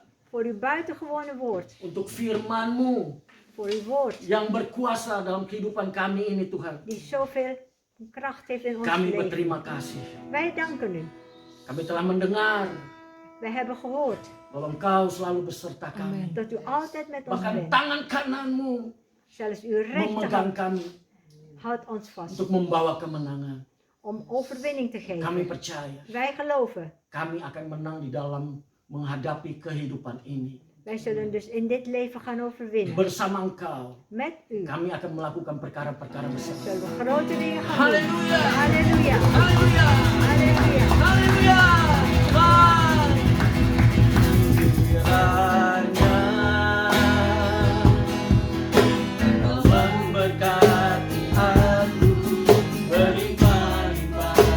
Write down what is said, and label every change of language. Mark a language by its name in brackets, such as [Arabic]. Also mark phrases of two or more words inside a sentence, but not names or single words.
[Dutch] voor uw buitengewone woord. [Indonesian] Untuk firman-Mu [Dutch] Voor uw woord [Indonesian] yang berkuasa dalam kehidupan kami ini Tuhan. [Dutch] die zoveel kracht heeft in ons [Indonesian] Kami [Dutch] leven. [Indonesian] berterima kasih. [Dutch] Wij danken u. [Indonesian] Kami telah mendengar [Dutch] Wij hebben gehoord [Indonesian] bahwa Engkau selalu beserta kami. [Dutch] dat u altijd met ons [Indonesian] Bahkan [Dutch] bent. [Indonesian] tangan kananmu [Dutch] Zelfs uw [Indonesian] memegang [Dutch] rechterhand [Indonesian] kami [Dutch] houdt ons vast [Indonesian] untuk membawa kemenangan. [Dutch] om overwinning te [Indonesian] Kami [Dutch] geven. [Indonesian] percaya [Dutch] Wij geloven. [Indonesian] kami akan menang di dalam menghadapi kehidupan ini. [Dutch] Wij zullen dus in dit leven gaan overwinnen. [Indonesian] Bersama Engkau [Dutch] Met u [Indonesian] kami akan melakukan perkara-perkara besar. [Dutch] zullen we grote dingen gaan doen. [Indonesian] Haleluya. [Dutch] Halleluja. [Indonesian] Haleluya. [Dutch] Halleluja. [Indonesian] Haleluya. Tuhan. Kiranya Engkau memberkati aku berlimpah-limpah.